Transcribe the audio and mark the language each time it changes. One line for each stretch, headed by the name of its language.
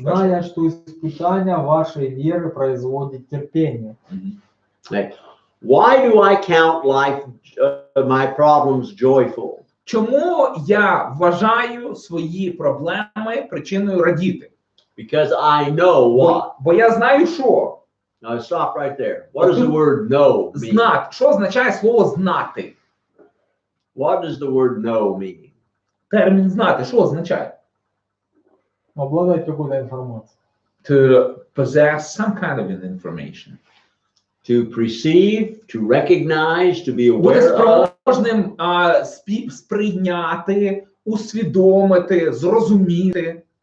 Russian: Зная, что испытание вашей веры производит терпение.
English: Why do I count life, my problems joyful?
Ukrainian: Чому я вважаю свої проблеми причиною радіти?
English: Because I know what.
Ukrainian: Бо я знаю, що.
English: Now stop right there. What does the word know mean?
Ukrainian: Знати. Що означає слово знати?
English: What does the word know mean?
Ukrainian: Термін знати, що означає?
Russian: Обладать какой-то информацией.
English: To possess some kind of an information. To perceive, to recognize, to be
Ukrainian: Бути
English: aware of.
Ukrainian: спроможним сприйняти, усвідомити, зрозуміти.